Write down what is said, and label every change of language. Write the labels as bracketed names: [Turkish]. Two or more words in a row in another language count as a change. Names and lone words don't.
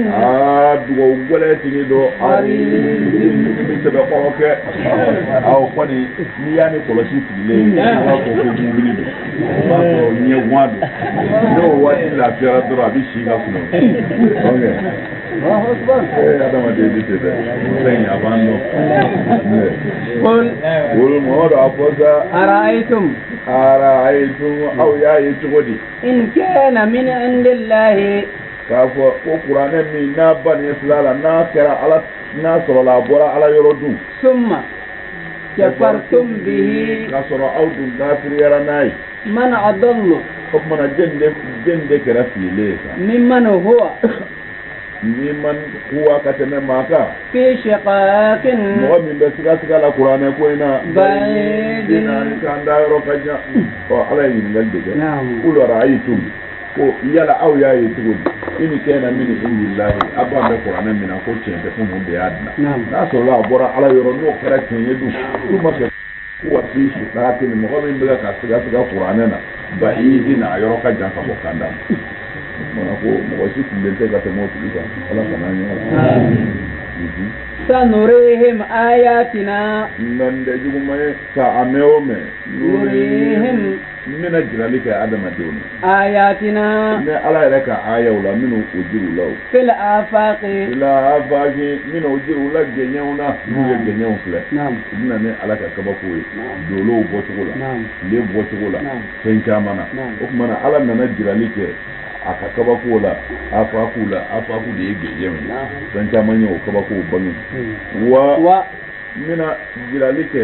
[Bambara] dugawu gɛlɛ tigi do ni sɛbɛ kɔrɔ kɛ aw kɔni n'i y'a ni kɔlɔsi sigilen i b'a fɔ ko mu'minu do i b'a sɔrɔ ɲɛ guwan do n'o waati lafiyara dɔrɔn a bɛ si ka sunɔgɔ adamaden bɛ ten dɛ fɛn a b'an dɔn qul Muhamadu a fɔ sa [Arabic] ara'aytum [Bambara] aw y'a ye cogo di [Arabic] إن كان من عند الله [Bambara] k'a fɔ ko kuranɛ min n'a banni fila la n'a kɛra ala n'a sɔrɔla a bɔra ala yɔrɔ dun [Arabic] ثم كفرتم به [Bambara] k'a sɔrɔ aw dun kafiriyara n'a ye [Arabic] من أضل [Bambara] o kumana jɛn de kɛra fililen ye sa [Arabic] ممن هو ممن هو [Bambara] ka tɛmɛ maa kan [Arabic] في شقاق [Bambara] mɔgɔ min bɛ siga la kuranɛ ko in na [Arabic] ba'idin [Bambara] kan da yɔrɔ ka jan ala ye ɲininkali de kɛ [Arabic] قل أرأيتم [Bambara] ko yala aw y'a ye cogo di [Arabic] إن كان من عند الله [Bambara] a b'a bɛ kuranɛ min na ko tiɲɛ tɛ ko mun de y'a dilan n'a sɔrɔla a bɔra ala yɔrɔ n'o kɛra tiɲɛ ye dun k'u ma kɛ wa [Arabic] في شقاق [Bambara] mɔgɔ min bɛ ka siga kuranɛ na ba'idin a yɔrɔ ka jan ka bɔ kan da mana ko mɔgɔ si tulen tɛ ka tɛmɛ o tigi kan ala kana ɲɛ ala [Arabic] سنريهم آياتنا [Bambara] nan da juguma ye ka a mɛn o mɛn [Arabic] nurihim [Bambara] mina jirali kɛ adamadenw na [Arabic] ayatina [Bambara] ne ala yɛrɛ ka ayaw la minnu o jiru la o [Arabic] في الآفاق [Bambara] minnu o jiru la gɛɲɛw na n'u ye gɛɲɛw filɛ u bɛna ne ala ka kabako ye dolow bɔcogo la tile bɔcogo la fɛn caman na o tuma na ala nana jirali kɛ a ka kabako la afaku de ye gɛɲɛw ye fɛn caman ye o kabako bange wa mina jirali kɛ